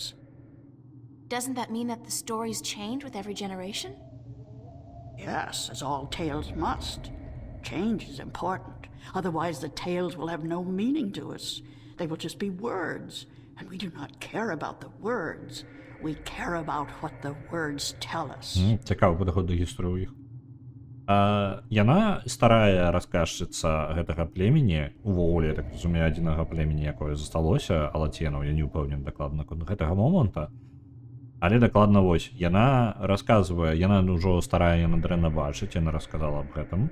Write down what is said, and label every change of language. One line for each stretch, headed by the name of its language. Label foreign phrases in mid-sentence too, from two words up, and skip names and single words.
English: Doesn't that mean that the stories change with every generation? Yes, as all tales must. Change is important. Otherwise, the tales will have no meaning to us. They will just be words, and we do not care about the words. We care about what the words tell us.
Belarusian: Цікавы падыход да гісторыі ў іх. Яна старая расказчыца гэтага племені, увогуле, я так разумею, адзінага племені, якое засталося, алаценаў, я не ўпэўнены дакладна наконт гэтага моманта. Але дакладна вось, яна расказвае, яна ўжо старая, яна дрэнна бачыць, яна расказала аб гэтым.